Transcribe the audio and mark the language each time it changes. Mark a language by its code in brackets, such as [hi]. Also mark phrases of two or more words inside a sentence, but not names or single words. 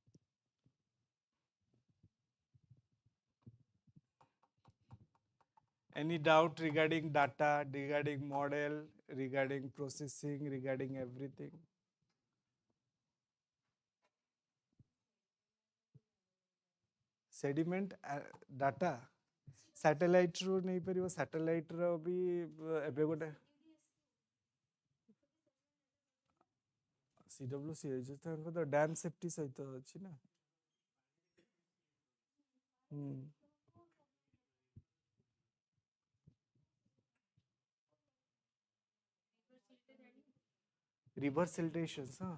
[en] Any doubt regarding data, regarding model, regarding processing, regarding everything? Sediment data satellite [or] ରୁ ନେଇ ପାରିବ, satellite ର ବି ଏବେ ଗୋଟେ CWC ଅଛି, ତାଙ୍କର ତ [en] dam safety [or] ସହିତ ଅଛି ନା। [en] river siltations, ହଁ।